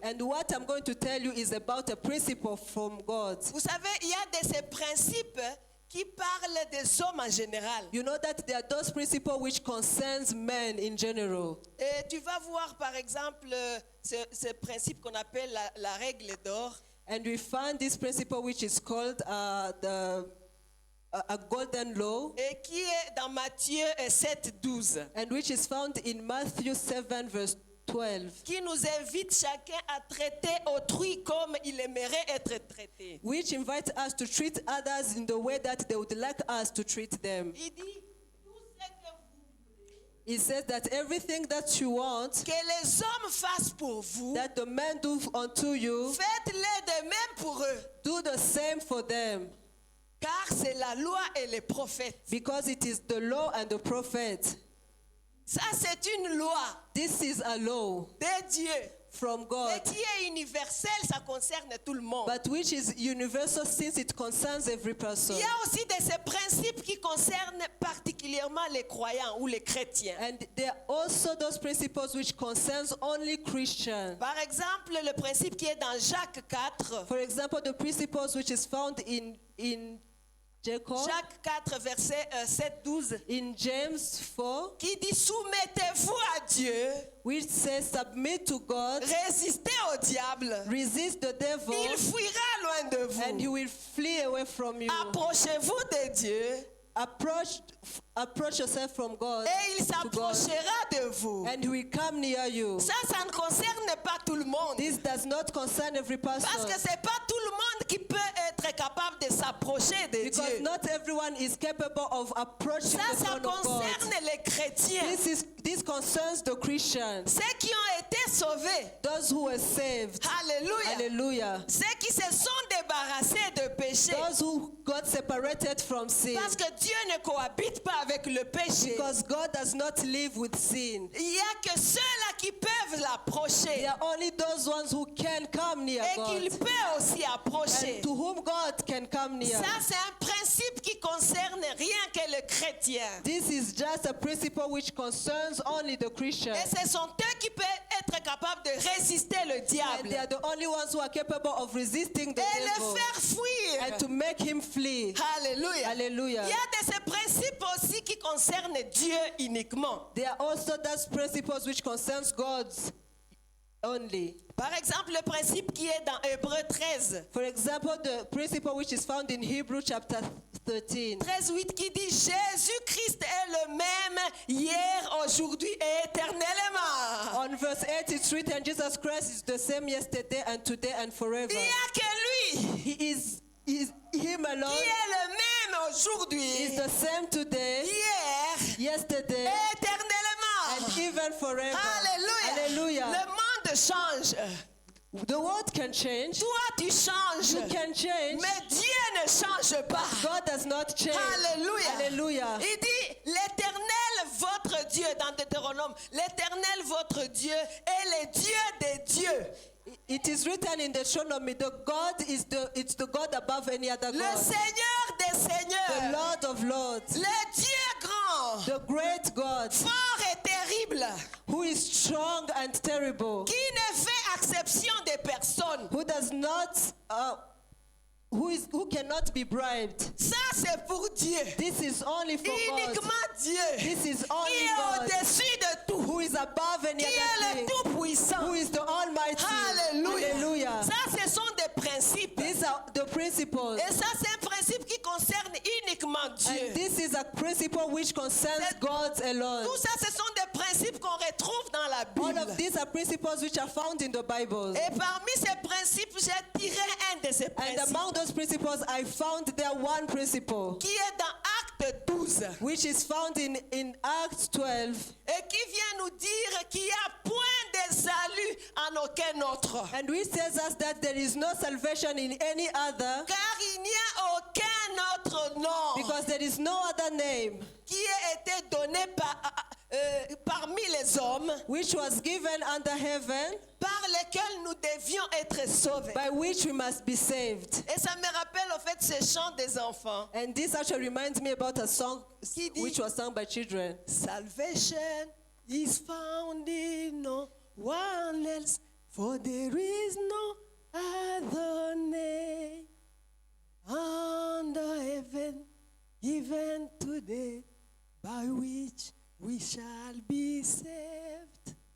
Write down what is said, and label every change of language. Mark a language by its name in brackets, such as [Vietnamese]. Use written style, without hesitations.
[English] And what I'm going to tell you is about a principle from God. [French] Vous savez, il y a de ces principes qui parlent des hommes en général. [English] You know that there are those principles which concerns men in general. [French] Et tu vas voir par exemple ce principe qu'on appelle la règle d'or. [English] And we find this principle which is called a golden law, [French] Et qui est dans Matthieu 7, 12. [English] and which is found in Matthew 7 verse 12, [French] Qui nous invite chacun à traiter autrui comme il aimerait être traité. [English] which invites us to treat others in the way that they would like us to treat them. [French] Il dit, tout ce que vous voulez [English] It says that everything that you want, [French] que les hommes fassent pour vous, [English] that the men do unto you, [French] faites-le de même pour eux. [English] do the same for them, [French] Car c'est la loi et les prophètes. [English] because it is the law and the prophet. [French] Ça, c'est une loi [English] This is a law [French] de Dieu. [English] from [French] Mais [English] God, [French] qui est universelle, ça concerne tout le monde. [English] but which is universal since it concerns every person. [French] Il y a aussi de ces principes qui concernent particulièrement les croyants ou les chrétiens. [English] And there are also those principles which concerns only Christians. [French] Par exemple, le principe qui est dans Jacques 4, [English] For example, the principles which is found in Jacob, [French] Jacques 4, verset 7, 12, [English] in James 4, [French] qui dit soumettez-vous à Dieu, [English] which says submit to God, [French] résistez au diable, [English] resist the devil, [French] il fuira loin de [English] and he [French] vous. [English] will flee away from you. [French] Approchez-vous de Dieu [English] approach yourself from God [French] et il [English] to God, [French] s'approchera de vous. [English] and He will come near you. [French] Ça ne concerne pas tout le monde. [English] This does not concern every person, [French] Parce que c'est pas tout le monde qui peut être capable de s'approcher de [English] because [French] Dieu. [English] not everyone is capable of approaching [French] Ça [English] the throne of God. [French] concerne les chrétiens. [English] This concerns the Christians, [French] Ceux qui ont été sauvés. [English] those who were saved. [French] Alléluia. [English] Hallelujah. [French] Ceux qui se sont débarrassés de péché. [English] Those who got separated from sin. [French] Parce que Dieu ne cohabite pas avec le péché. [English] Because God does not live with sin. [French] Il n'y a que ceux-là qui peuvent l'approcher. [English] There are only those ones who can come near [French] Et [English] God, [French] qu'il peut aussi approcher. [English] and to whom God can come near. [French] Ça, c'est un principe qui concerne rien que le chrétien. [English] This is just a principle which concerns only the Christian. [French] Et ce sont eux qui peuvent être capables de résister le [English] And [French] diable. [English] they are the only ones who are capable of resisting the [French] Et le [English] devil [French] faire fuir. [English] and to make him flee. [French] Alléluia. [English] Hallelujah. [French] Il y a de ces principes aussi qui concernent Dieu uniquement. [English] There are also those principles which concerns God's only. [French] Par exemple, le principe qui est dans Hébreux 13. [English] For example, the principle which is found in Hebrew chapter 13. [French] 13:8 qui dit Jésus-Christ est le même hier, aujourd'hui et éternellement. [English] On verse 8 it's written, Jesus Christ is the same yesterday and today and forever. [French] Il n'y a que lui [English] He is him alone. [French] qui est le même [English] He is [French] aujourd'hui, [English] the same today, [French] hier [English] yesterday, [French] et éternellement. [English] and even forever. [French] Alléluia. [English] Hallelujah. [French] Le monde change. [English] The world can change. [French] Toi, tu changes. [English] You can change. [French] Mais Dieu ne change pas. [English] God does not change. [French] Alléluia. [English] Hallelujah. [French] Il dit, l'Éternel, votre Dieu, dans Deutéronome, l'Éternel, votre Dieu, est le Dieu des dieux. [English] It is written in Deuteronomy, the God is it's the God above any other [French] Le [English] God. [French] Seigneur des [English] The [French] seigneurs. [English] Lord of lords. [French] Le Dieu grand, [English] The great God, [French] fort et terrible, [English] who is strong and terrible, [French] qui ne fait exception des personnes. [English] who does not, who cannot be bribed. [French] Ça, c'est pour Dieu. [English] This is only for God. [French] Uniquement Dieu. [English] This is [French] Qui [English] only [French] est [English] God, [French] au-dessus de tout. [English] who is above any [French] Qui est [English] other [French] le [English] thing, [French] tout-puissant. [English] who is the Almighty. [French] Alléluia. [English] Hallelujah. [French] Ça, ce sont des principes. [English] These are the principles. [French] Et ça, c'est un principe qui concerne uniquement Dieu. [English] And this is a principle which concerns [French] C'est- [English] God alone. [French] Tout ça, ce sont des principes qu'on retrouve dans la [English] All [French] Bible. [English] of these are principles which are found in the Bible. [French] Et parmi ces principes, j'ai tiré un de ces [English] And [French] principes [English] among those principles, I found there one principle, [French] qui est dans Acte 12 [English] which is found in Acts 12, [French] et qui vient nous dire qu'il n'y a point de salut en aucun autre. [English] and which tells us that there is no salvation in any other, [French] Car il n'y a aucun autre nom [English] because there is no other name [French] qui ait été donné parmi les hommes [English] which was given under heaven [French] par lequel nous devions être sauvés. [English] by which we must be saved. [French] Et ça me rappelle en fait ce chant des enfants. [English] And this actually reminds me about a song [French] Qui dit- [English] which was sung by children. Salvation is found in no one else, for there is no other name under heaven given today by which we shall be saved.